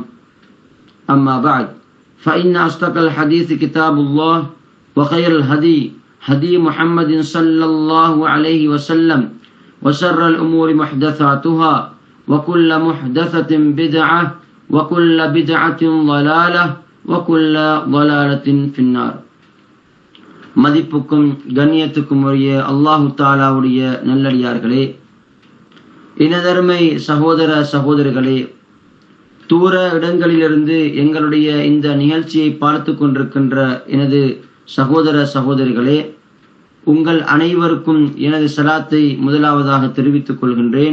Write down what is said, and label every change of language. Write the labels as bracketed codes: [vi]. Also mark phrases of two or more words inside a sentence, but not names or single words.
[ar] أما بعد فإن أصدق الحديث كتاب الله وخير الهدي هدي محمد صلى الله عليه وسلم وشر الأمور محدثاتها وكل محدثة بدعة وكل بدعة ضلالة وكل ضلالة في النار. [ta] மதிப்புக்கும் கண்ணியத்துக்கும் உரிய அல்லாஹு தாலாவுடைய நல்லடியார்களே, இனதர்மை சகோதர சகோதரிகளே, தூர இடங்களிலிருந்து எங்களுடைய இந்த நிகழ்ச்சியை பார்த்து கொண்டிருக்கின்ற எனது சகோதர சகோதரிகளே, உங்கள் அனைவருக்கும் எனது சலாத்தை முதலாவதாக தெரிவித்துக் கொள்கின்றேன்.